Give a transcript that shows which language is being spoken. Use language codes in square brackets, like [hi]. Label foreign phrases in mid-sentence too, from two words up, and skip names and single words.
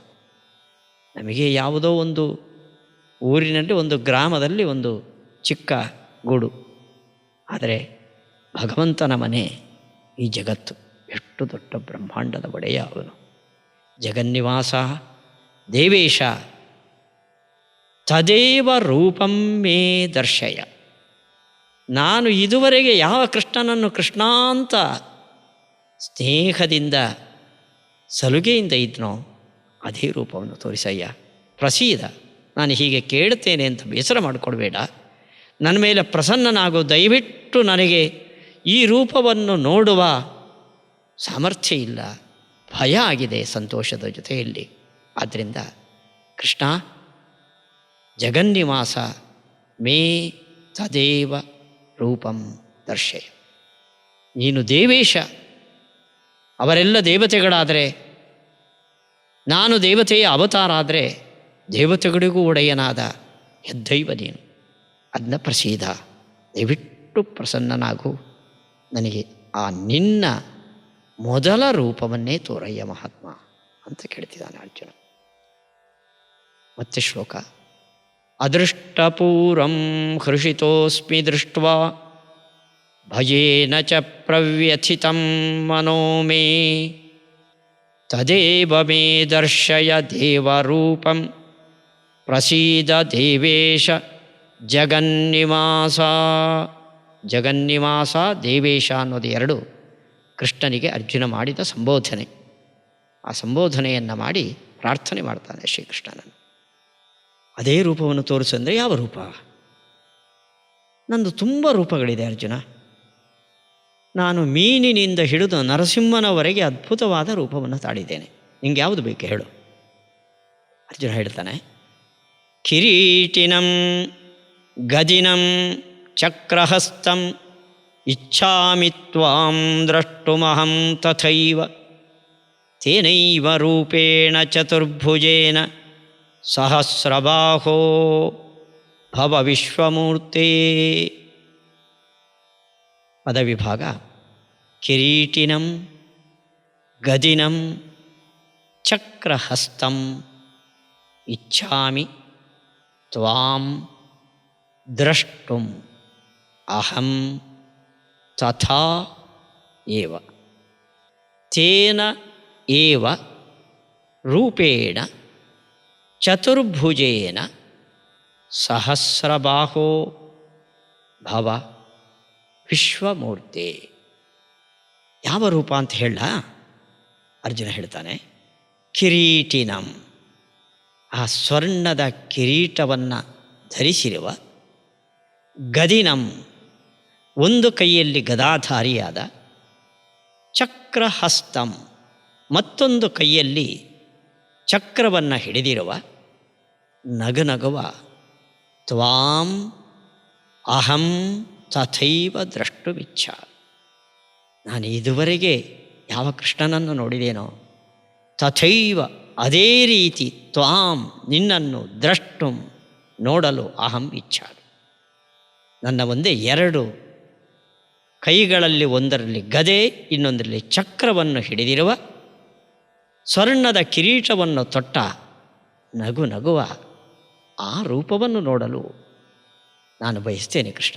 [kn] ನಮಗೆ ಯಾವುದೋ ಒಂದು ಊರಿನಲ್ಲಿ, ಒಂದು ಗ್ರಾಮದಲ್ಲಿ ಒಂದು ಚಿಕ್ಕ ಗೂಡು, ಆದರೆ ಭಗವಂತನ ಮನೆ ಈ ಜಗತ್ತು. ಎಷ್ಟು ದೊಡ್ಡ ಬ್ರಹ್ಮಾಂಡದ ಒಡೆಯ ಅವನು. [sa] जगन्निवास देवेश तदेव रूपं मे दर्शय. [kn] ನಾನು ಇದುವರೆಗೆ ಯಾವ ಕೃಷ್ಣನನ್ನು ಕೃಷ್ಣ ಅಂತ ಸ್ನೇಹದಿಂದ ಸಲುಗೆಯಿಂದ ಇದ್ನೋ ಅದೇ ರೂಪವನ್ನು ತೋರಿಸಯ್ಯ. ಪ್ರಸೀದ, ನಾನು ಹೀಗೆ ಕೇಳ್ತೇನೆ ಅಂತ ಬೇಸರ ಮಾಡಿಕೊಡ್ಬೇಡ. ನನ್ನ ಮೇಲೆ ಪ್ರಸನ್ನನಾಗೋ, ದಯವಿಟ್ಟು ನನಗೆ ಈ ರೂಪವನ್ನು ನೋಡುವ ಸಾಮರ್ಥ್ಯ ಇಲ್ಲ, ಭಯ ಆಗಿದೆ ಸಂತೋಷದ ಜೊತೆಯಲ್ಲಿ. ಆದ್ದರಿಂದ ಕೃಷ್ಣ, [sa] जगन्निवास मे तदेव रूपं दर्शय. [kn] ನೀನು ದೇವೇಶ, ಅವರೆಲ್ಲ ದೇವತೆಗಳಾದರೆ, ನಾನು ದೇವತೆಯ ಅವತಾರ ಆದರೆ ದೇವತೆಗಳಿಗೂ ಒಡೆಯನಾದ ಯದ್ದೈವ ನೀನು. ಅದನ್ನ ಪ್ರಸೀದ, ದಯವಿಟ್ಟು ಪ್ರಸನ್ನನಾಗು, ನನಗೆ ಆ ನಿನ್ನ ಮೊದಲ ರೂಪವನ್ನೇ ತೋರಯ್ಯ ಮಹಾತ್ಮ ಅಂತ ಕೇಳ್ತಿದ್ದಾನೆ ಅರ್ಜುನ. ಮತ್ತೆ ಶ್ಲೋಕ. [sa] अदृष्टपूर्वं हृषितोऽस्मि दृष्ट्वा भयेन च प्रव्यथितं मनो मे तदेव मे दर्शय देवरूपं प्रसीद देवेश जगन्निवास. [kn] ಜಗನ್ನಿವಾಸ, ದೇವೇಶ ಅನ್ನೋದು ಎರಡು ಕೃಷ್ಣನಿಗೆ ಅರ್ಜುನ ಮಾಡಿದ ಸಂಬೋಧನೆ. ಆ ಸಂಬೋಧನೆಯನ್ನು ಮಾಡಿ ಪ್ರಾರ್ಥನೆ ಮಾಡ್ತಾನೆ ಶ್ರೀಕೃಷ್ಣನನ್ನು. ಅದೇ ರೂಪವನ್ನು ತೋರಿಸಂದರೆ ಯಾವ ರೂಪ? ನಂದು ತುಂಬ ರೂಪಗಳಿದೆ ಅರ್ಜುನ. ನಾನು ಮೀನಿನಿಂದ ಹಿಡಿದು ನರಸಿಂಹನವರೆಗೆ ಅದ್ಭುತವಾದ ರೂಪವನ್ನು ತಾಳಿದ್ದೇನೆ. ನಿಂಗೆ ಯಾವುದು ಬೇಕು ಹೇಳು? ಅರ್ಜುನ ಹೇಳ್ತಾನೆ, [sa] किरीटिनं गदिनं चक्रहस्तं इच्छामि त्वां द्रष्टुमहं तथैव तेनैव रूपेण चतुर्भुजेन सहस्रबाहो भव विश्वमूर्ते. [kn] ಪದವಿಭಾಗ: [sa] किरीटिनं गदिनं चक्रहस्तं इच्छामि त्वां द्रष्टुं अहं तथा एव तेन एव रूपेण चतुर्भुजेन सहस्रबाहो भव विश्वमूर्ते. [kn] ಯಾವ ರೂಪ ಅಂತ ಹೇಳ? ಅರ್ಜುನ ಹೇಳ್ತಾನೆ, ಕಿರೀಟಿನಂ, ಆ ಸ್ವರ್ಣದ ಕಿರೀಟವನ್ನು ಧರಿಸಿರುವ, ಗದಿನಂ, ಒಂದು ಕೈಯಲ್ಲಿ ಗದಾಧಾರಿಯಾದ, ಚಕ್ರಹಸ್ತಂ, ಮತ್ತೊಂದು ಕೈಯಲ್ಲಿ ಚಕ್ರವನ್ನು ಹಿಡಿದಿರುವ, ನಗನಗುವ, [sa] त्वां अहं तथैव द्रष्टुमिच्छ. [kn] ನಾನು ಇದುವರೆಗೆ ಯಾವ ಕೃಷ್ಣನನ್ನು ನೋಡಿದೇನೋ, ತಥೈವ ಅದೇ ರೀತಿ, ತ್ವಾಂ ನಿನ್ನನ್ನು, ದ್ರಷ್ಟುಂ ನೋಡಲು, [sa] अहं इच्छामि [kn] ನನ್ನ ಮುಂದೆ ಎರಡು ಕೈಗಳಲ್ಲಿ, ಒಂದರಲ್ಲಿ ಗದೆ ಇನ್ನೊಂದರಲ್ಲಿ ಚಕ್ರವನ್ನು ಹಿಡಿದಿರುವ, ಸ್ವರ್ಣದ ಕಿರೀಟವನ್ನು ತೊಟ್ಟ, ನಗು ನಗುವ ಆ ರೂಪವನ್ನು ನೋಡಲು ನಾನು ಬಯಸ್ತೇನೆ ಕೃಷ್ಣ.